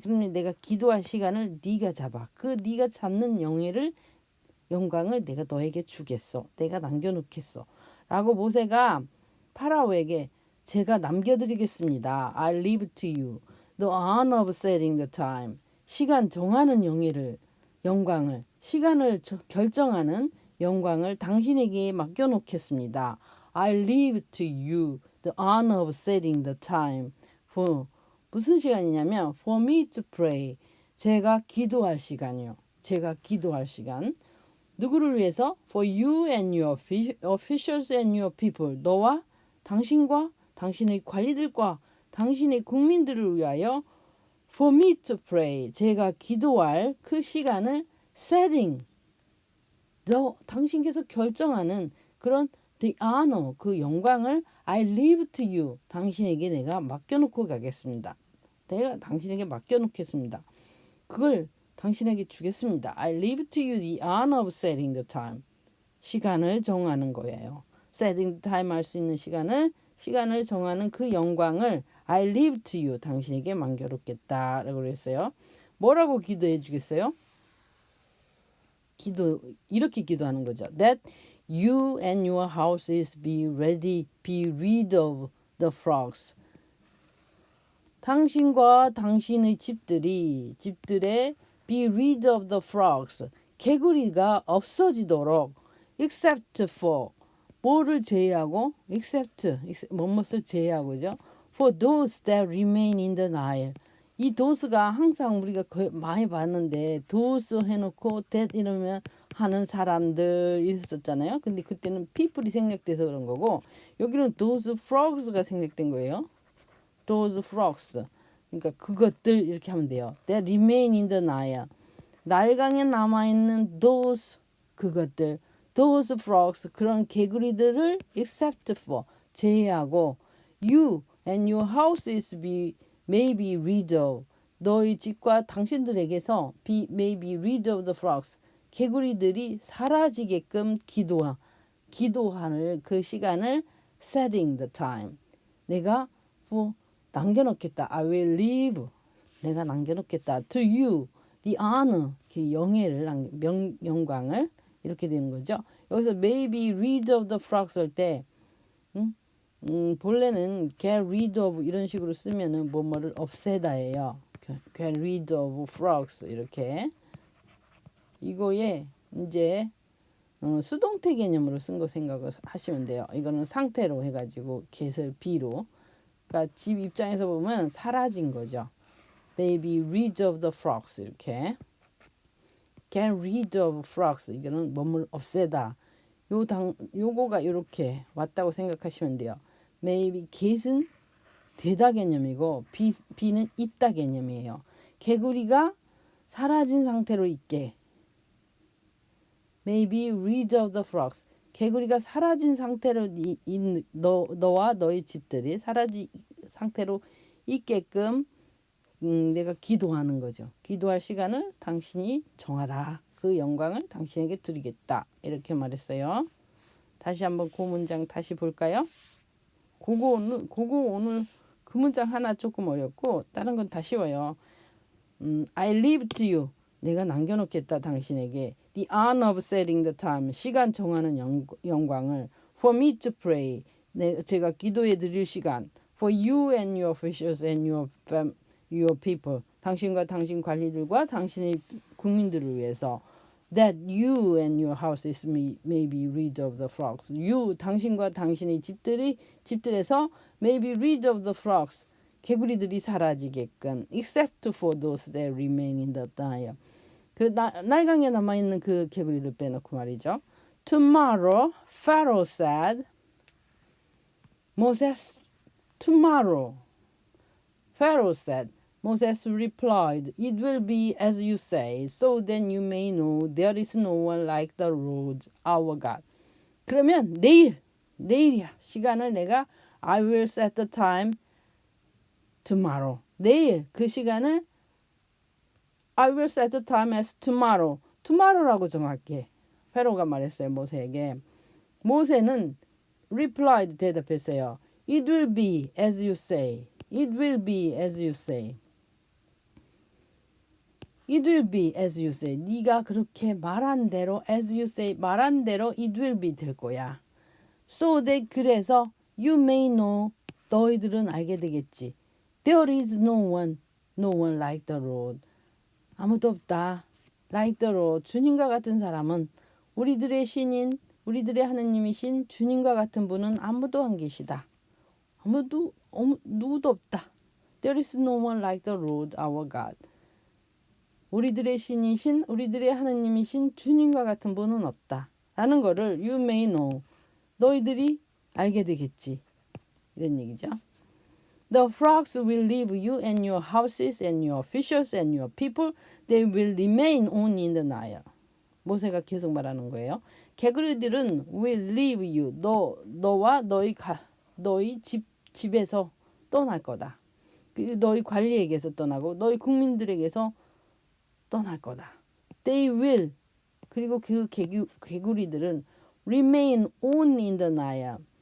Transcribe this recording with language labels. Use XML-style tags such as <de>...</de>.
<ko>그러면 내가 기도할 시간을 네가 잡아. 그 네가 잡는 영광을 내가 너에게 주겠어. 내가 남겨놓겠어. 라고 모세가 파라오에게 제가 남겨드리겠습니다.</ko> <en>I leave to you the honor of setting the time.</en> <ko>시간 정하는 영광을 시간을 결정하는 영광을 당신에게 맡겨놓겠습니다.</ko> <en>I leave to you the honor of setting the time. For</en> <ko>무슨 시간이냐면</ko> <en>for me to pray.</en> <ko>제가 기도할 시간이요. 제가 기도할 시간. 누구를 위해서?</ko> <en>For you and your officials and your people.</en> <ko>너와 당신과 당신의 관리들과 당신의 국민들을 위하여</ko> <en>For me to pray.</en> <ko>제가 기도할 그 시간을 setting. 당신께서 결정하는 그런</ko> <en>the honor,</en> <ko>그 영광을</ko> <en>I leave to you.</en> <ko>당신에게 내가 맡겨놓고 가겠습니다. 내가 당신에게 맡겨놓겠습니다. 그걸 당신에게 주겠습니다.</ko> <en>I leave to you the honor of setting the time.</en> <ko>시간을 정하는 거예요.</ko> <en>setting the time</en> <ko>할 수 있는 시간을 정하는 그 영광을</ko> <en>I leave to you.</en> <ko>당신에게 맡겨놓겠다. 라고 그랬어요. 뭐라고 기도해 주겠어요? 이렇게 기도하는 거죠.</ko> <en>That you and your houses be rid of the frogs.</en> <ko>당신과 당신의 집들에</ko> <en>be rid of the frogs.</en> <ko>개구리가 없어지도록</ko> <en>except for</en> <ko>뭐를 제외하고 뭐뭇을 제외하고죠.</ko> <en>For those that remain in the Nile.</en> <ko>이 those가 항상 우리가 많이 봤는데 those 해놓고 that 이러면 기도하는 사람들 있었잖아요. 근데 그때는 people이 생략돼서 그런 거고 여기는</ko> <en>those frogs</en> <ko>가 생략된 거예요.</ko> <en>those frogs.</en> <ko>그러니까 그것들 이렇게 하면 돼요.</ko> <en>That remain in the Nile.</en> <ko>나일강에 남아있는</ko> <en>those</en> <ko>그것들</ko> <en>those frogs</en> <ko>그런 개구리들을</ko> <en>except for</en> <ko>제외하고</ko> <en>you and your houses may be rid of</en> <ko>너희 집과 당신들에게서</ko> <en>may be rid of the frogs</en> <ko>개구리들이 사라지게끔 기도하는 그 시간을</ko> <en>setting the time</en> <ko>내가 뭐 남겨놓겠다</ko> <en>I will leave</en> <ko>내가 남겨놓겠다</ko> <en>to you the honor</en> <ko>그 영예를 영광을 이렇게 되는 거죠. 여기서</ko> <en>maybe rid of the frogs</en> <ko>할 때 본래는</ko> <en>get rid of</en> <ko>이런 식으로 쓰면은 뭐뭐를 없애다예요.</ko> <en>get rid of frogs</en> <ko>이렇게 이거에 이제 수동태 개념으로 쓴 거 생각을 하시면 돼요. 이거는 상태로 해가지고 get을 be로 그러니까 집 입장에서 보면 사라진 거죠.</ko> <en>Baby rid of the frogs</en> <ko>이렇게</ko> <en>get rid of frogs</en> <ko>이거는 뭐뭘 없애다 요거가 이렇게 왔다고 생각하시면 돼요. maybe get은 되다 개념이고 be는 있다 개념이에요. 개구리가 사라진 상태로 있게</ko> <en>maybe rid of the frogs</en> <ko>개구리가 사라진 상태로 너와 너희 집들이 사라진 상태로 있게끔 내가 기도하는 거죠. 기도할 시간을 당신이 정하라. 그 영광을 당신에게 드리겠다. 이렇게 말했어요. 다시 한번 그 문장 다시 볼까요? 그거 오늘 그 문장 하나 조금 어렵고 다른 건 다 쉬워요.</ko> <en>I leave to you.</en> <ko>내가 남겨놓겠다 당신에게.</ko> <en>The honor of setting the time.</en> <ko>시간 정하는 영광을.</ko> <en>For me to pray.</en> <ko>제가 기도해 드릴 시간.</ko> <en>For you and your officials and your people.</en> <ko>당신과 당신 관리들과 당신의 국민들을 위해서.</ko> <en>That you and your houses may be rid of the frogs. You,</en> <ko>당신과 당신의 집들에서</ko> <en>may be rid of the frogs.</en> <ko>개구리들이 사라지게끔.</ko> <en>Except for those that remain in the Nile.</en> <ko>그 나일강에 남아있는 그 개구리들 빼놓고 말이죠.</ko> <en>Tomorrow, Pharaoh said. Moses, tomorrow. Pharaoh said. Moses replied, It will be as you say, so then you may know there is no one like the Lord our God.</en> <ko>그러면 내일이야. 시간을 내가</ko> <en>I will set the time tomorrow.</en> <ko>내일 그 시간을</ko> <en>I will set the time as tomorrow.</en> <ko>tomorrow라고 정할게. 페로가 말했어요. 모세에게. 모세는 replied 대답했어요.</ko> <en>It will be as you say. It will be as you say. It will be as you say.</en> <ko>네가 그렇게 말한 대로</ko> <en>as you say</en> <ko>말한 대로</ko> <en>it will be</en> <ko>될 거야.</ko> <en>So that</en> <ko>그래서</ko> <en>you may know</en> <ko>너희들은 알게 되겠지.</ko> <en>There is no one like the Lord.</en> <ko>아무도 없다.</ko> <en>Like the Lord.</en> <ko>주님과 같은 사람은 우리들의 신인 우리들의 하느님이신 주님과 같은 분은 아무도 안 계시다. 누구도 없다.</ko> <en>There is no one like the Lord our God.</en> <ko>우리들의 신이신 우리들의 하느님이신 주님과 같은 분은 없다. 라는 거를</ko> <en>you may know.</en> <ko>너희들이 알게 되겠지. 이런 얘기죠.</ko> <en>The frogs will leave you and your houses and your officials and your people. They will remain only in the Nile.</en> <ko>모세가 계속 말하는 거예요. 개구리들은</ko> <en>will leave you.</en> <ko>너와 너희 집에서 떠날 거다. 너희 관리에게서 떠나고 너희 국민들에게서 떠날 거다.</ko> <en>They will.</en> <ko>그리고 그 개구리들은</ko> <en>remain only in the Nile.</en>